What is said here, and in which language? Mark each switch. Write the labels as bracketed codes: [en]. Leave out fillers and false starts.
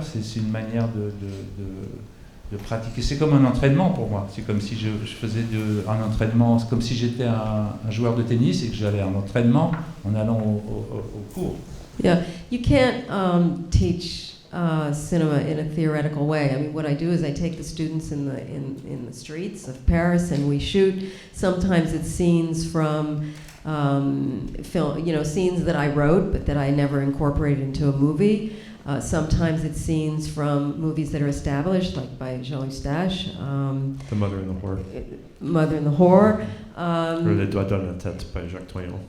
[fr] C'est une manière de pratiquer. C'est comme un entraînement pour moi. C'est comme si je faisais un entraînement. C'est comme si j'étais un joueur de tennis et que j'allais à un entraînement en allant au cours. [en] Yeah, you can't teach cinema in a theoretical way. I mean, what I do is I take the students in the streets of Paris, and we shoot. Sometimes it's scenes from film, scenes that I wrote but that I never incorporated into a movie. Sometimes it's scenes from movies that are established, like by Jean Eustache. The Mother and the Whore. Mother and the Whore. Or Les Doigts dans la tête by Jacques Toyon.